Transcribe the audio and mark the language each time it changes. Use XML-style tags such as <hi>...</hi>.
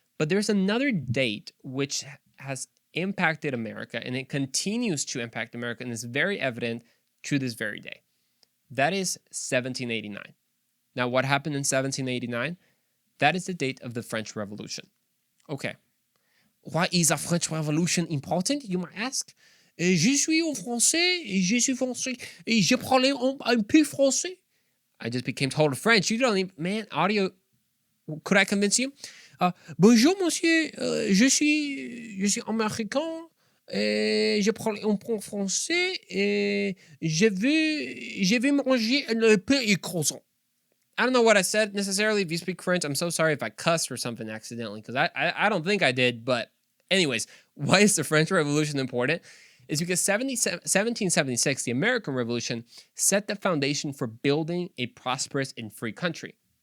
<en>But there's another date which has impacted America and it continues to impact America and is very evident to this very day. That is 1789. Now, what happened in 1789? That is the date of the French Revolution. Okay. Why is the French Revolution important, you might ask?</en> <fr>Je suis un français, je suis français, et je parle un peu français.</fr> <en>I just became total French. You don't even, man, audio, could I convince you?</en> <fr>Bonjour, monsieur, je suis américain, et je parle un peu français, et je veux manger un peu et croissant.</fr> <en>I don't know what I said necessarily. If you speak French, I'm so sorry if I cussed or something accidentally, because I don't think I did. But anyways, why is the French Revolution important? Is because 1776, the American Revolution, set the foundation for building a prosperous and free country.</en>